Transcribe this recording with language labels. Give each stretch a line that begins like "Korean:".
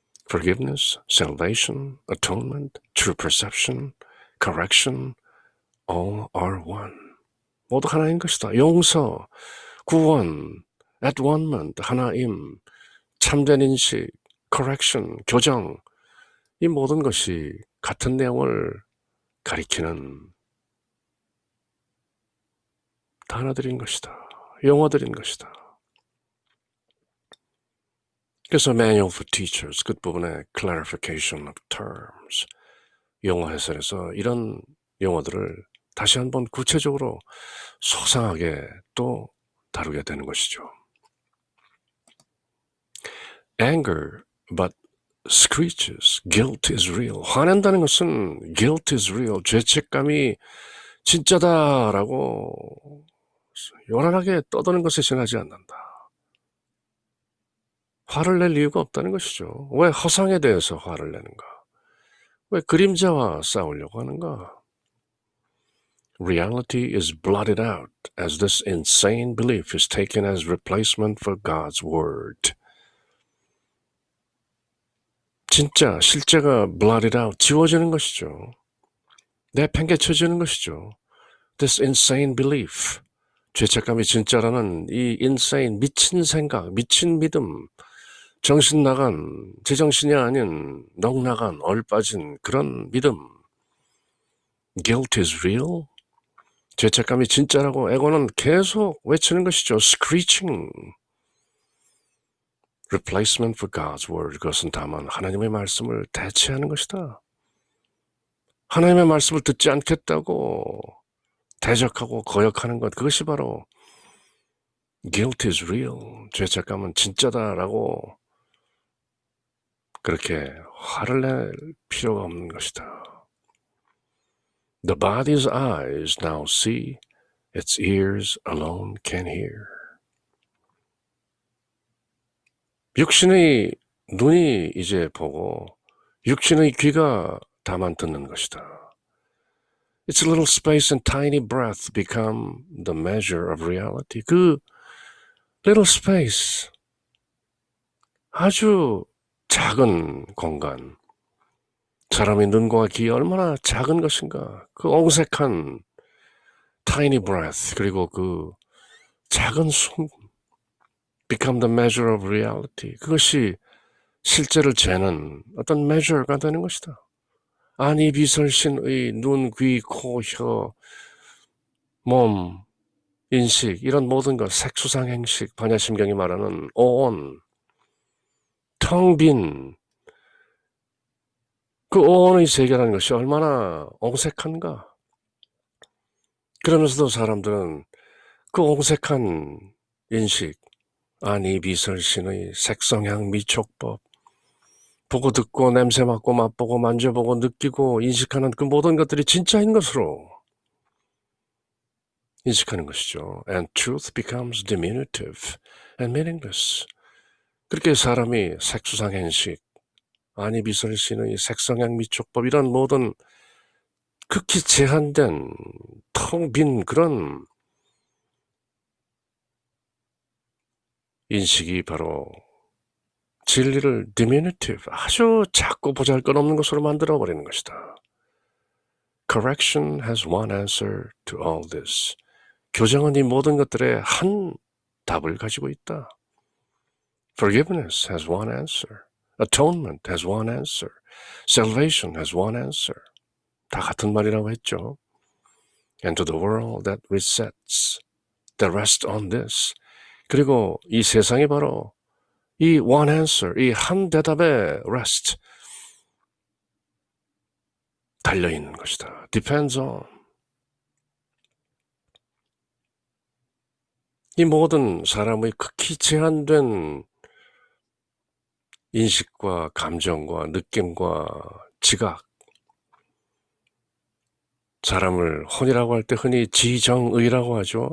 English: Forgiveness, salvation, atonement, true perception, correction, all are one.
Korean: 모두 하나인 것이다. 용서, 구원, at one-ment, 하나임, 참된 인식, correction, 교정, 이 모든 것이 같은 내용을 가리키는 단어들인 것이다. 용어들인 것이다. 그래서 Manual for Teachers 끝부분에 clarification of terms, 용어 해설에서 이런 용어들을 다시 한번 구체적으로 소상하게 또 다루게 되는 것이죠.
English: Anger, but screeches. Guilt is real.
Korean: 화낸다는 것은
English: guilt is real.
Korean: 죄책감이 진짜다라고 요란하게 떠드는 것에 지나지 않는다. 화를 낼 이유가 없다는 것이죠. 왜 허상에 대해서 화를 내는가? 왜 그림자와 싸우려고 하는가?
English: Reality is blotted out as this insane belief is taken as replacement for God's word.
Korean: 진짜 실제가 blotted out, 지워지는 것이죠. 내팽개쳐지는 것이죠.
English: This insane belief,
Korean: 죄책감이 진짜라는 이 insane, 미친 생각, 미친 믿음, 정신 나간, 제정신이 아닌 넋나간, 얼빠진 그런 믿음.
English: Guilt is real.
Korean: 죄책감이 진짜라고 에고는 계속 외치는 것이죠.
English: Screeching. Replacement for God's word.
Korean: 그것은 다만 하나님의 말씀을 대체하는 것이다. 하나님의 말씀을 듣지 않겠다고 대적하고 거역하는 것, 그것이 바로
English: guilt is real,
Korean: 죄책감은 진짜다라고 그렇게 화를 낼 필요가 없는 것이다.
English: The body's eyes now see, its ears alone can hear.
Korean: 육신의 눈이 이제 보고 육신의 귀가 다만 듣는 것이다.
English: Its little space and tiny breath become the measure of reality.
Korean: 그 little space, 아주 작은 공간, 사람의 눈과 귀이 얼마나 작은 것인가. 그 옹색한
English: tiny breath,
Korean: 그리고 그 작은 숨,
English: become the measure of reality.
Korean: 그것이 실제를 재는 어떤 measure가 되는 것이다. 아니 비설신의 눈, 귀, 코, 혀, 몸, 인식, 이런 모든 것, 색수상행식, 반야심경이 말하는 오온, 텅 빈, 그 오온의 세계라는 것이 얼마나 옹색한가. 그러면서도 사람들은 그 옹색한 인식, 아니 비설신의 색성향 미촉법, 보고 듣고 냄새 맡고 맛보고 만져보고 느끼고 인식하는 그 모든 것들이 진짜인 것으로 인식하는 것이죠.
English: And truth becomes diminutive and meaningless.
Korean: 그렇게 사람이 색수상행식, 아니 비설신의 색성향 미촉법, 이런 모든 극히 제한된 텅 빈 그런 인식이 바로 진리를 diminutive, 아주 작고 보잘것없는 것으로 만들어버리는 것이다.
English: Correction has one answer to all this.
Korean: 교정은 이 모든 것들의 한 답을 가지고 있다.
English: Forgiveness has one answer. Atonement has one answer. Salvation has one answer.
Korean: 다 같은 말이라고 했죠.
English: And to the world that resets, that rests on this.
Korean: 그리고 이 세상이 바로 이 one answer, 이 한 대답에 rest, 달려있는 것이다.
English: Depends on.
Korean: 이 모든 사람의 극히 제한된 인식과 감정과 느낌과 지각, 사람을 혼이라고 할 때 흔히 지정의라고 하죠.